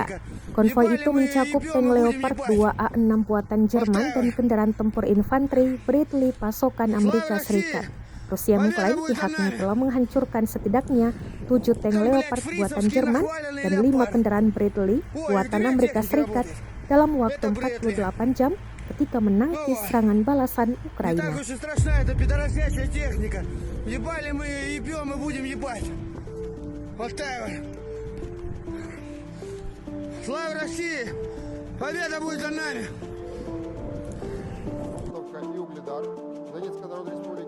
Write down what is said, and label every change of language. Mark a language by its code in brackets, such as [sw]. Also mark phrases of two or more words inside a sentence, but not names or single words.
[id] Konvoi itu mencakup tank Leopard 2A6 buatan Jerman dan kendaraan tempur infanteri Bradley pasokan Amerika Serikat. Rusia mengklaim pihaknya telah menghancurkan setidaknya 7 tank Leopard buatan Jerman dan 5 kendaraan Bradley buatan Amerika Serikat dalam waktu 48 jam ketika menangkis serangan balasan Ukraina. [ru] Ебали мы ее, ебем и будем ебать. Вот так вот. Слава России! Победа будет за нами! И Угледар Донецкой Народной Республики.